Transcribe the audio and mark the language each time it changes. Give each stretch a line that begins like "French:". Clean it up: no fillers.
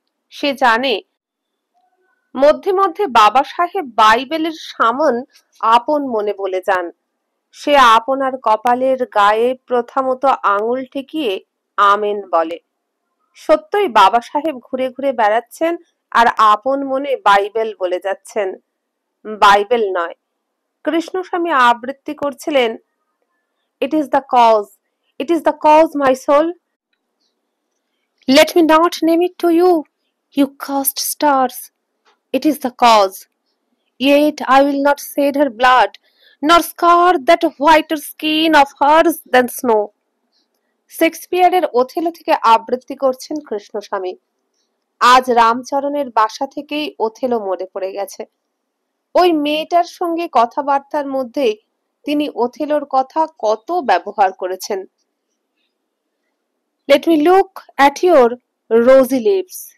Bangla: সে জানে মধ্যে মধ্যে বাবা সাহেব বাইবেলের সামন আপন মনে বলে যান। সে আপনার কপালের গায়ে প্রথমত আঙুল ঠেকিয়ে আমেন বলে। সত্যই বাবা সাহেব ঘুরে ঘুরে বেড়াচ্ছেন আর আপন মনে বাইবেল বলে যাচ্ছেন। বাইবেল নয়, কৃষ্ণস্বামী আবৃত্তি করছিলেন,
English: It is the cause, it is the cause, my soul. Let me not name it to you, you cursed stars. It is the cause. Yet I will not shed her blood, nor scar that whiter skin of hers than snow.
Bangla: শেক্সপিয়ারের Othello থেকে আবৃত্তি করছেন কৃষ্ণস্বামী। আজ রামচরণের বাসা থেকেই Othello মরে পড়ে গেছে। ওই মেয়েটার সঙ্গে কথাবার্তার মধ্যে তিনি ওথেলোর কথা কত ব্যবহার করেছেন।
English: Let me look at your rosy lips.